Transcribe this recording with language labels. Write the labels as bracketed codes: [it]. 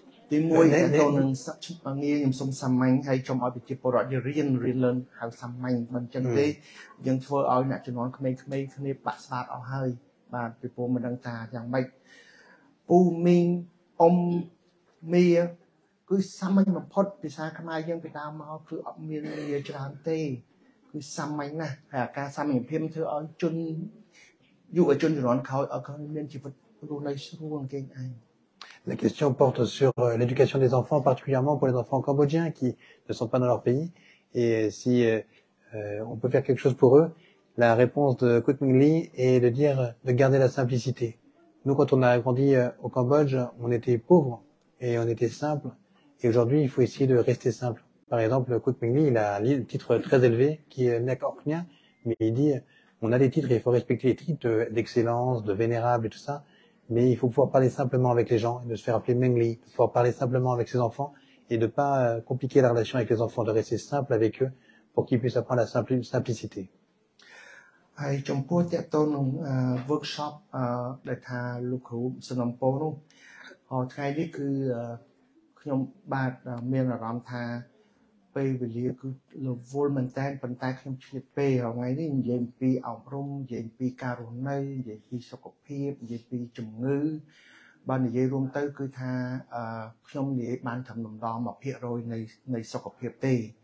[km] ទីមួយទៅនឹងសព្ទងារខ្ញុំសូមសាមញ្ញហើយខ្ញុំឲ្យប្រជាពលរដ្ឋយើងរៀនឡើងហៅសាមញ្ញមិនចឹងទេយើងធ្វើឲ្យអ្នកជំនាន់ក្មេងៗគ្នាបាក់ស្បាតអស់ហើយបាទពីព្រោះមិនដឹងថាយ៉ាងម៉េចពូមីងអ៊ំមីគឺសាមញ្ញបំផុតភាសាខ្មែរយើងពីដើមមកគឺអត់មានងារច្រើនទេគឺសាមញ្ញណាស់ហើយអាការសាមញ្ញភាពធ្វើឲ្យជនយុវជនជំនាន់ក្រោយឲ្យគាត់មានជីវិតរស់នៅស្រួលគេឯង [fr] La question porte sur l'éducation des enfants, particulièrement pour les enfants cambodgiens qui ne sont pas dans leur pays. Et si on peut faire quelque chose pour eux, la réponse de Koot Ming Lee est de dire de garder la simplicité. Nous, quand on a grandi au Cambodge, on était pauvres et on était simple. Et aujourd'hui, il faut essayer de rester simple. Par exemple, Koot Ming Lee, il a un titre très élevé qui est Nek Orknia, mais il dit on a des titres et il faut respecter les titres d'excellence, de vénérable et tout ça. Mais il faut pouvoir parler simplement avec les gens, et de se faire appeler Meng Li, de pouvoir parler simplement avec ses enfants et de pas compliquer la relation avec les enfants, de rester simple avec eux pour qu'ils puissent apprendre la simplicité. [km] ហើយចំពោះតកតនក្នុង workshop ដែលថាលោកគ្រូសំណពរនោះថ្ងៃនេះគឺខ្ញុំបាទមានអារម្មណ៍ថាពេលវេលាគឺរវល់មែនតើប៉ុន្តែខ្ញុំឆ្លៀតពេលថ្ងៃនេះនិយាយពីអប់រំនិយាយពីការរស់នៅនិយាយពីសុខភាពនិយាយពីជំងឺបាទនិយាយរួមទៅគឺថាខ្ញុំនិយាយបានត្រឹមដំណំ 1% នៃសុខភាពទេ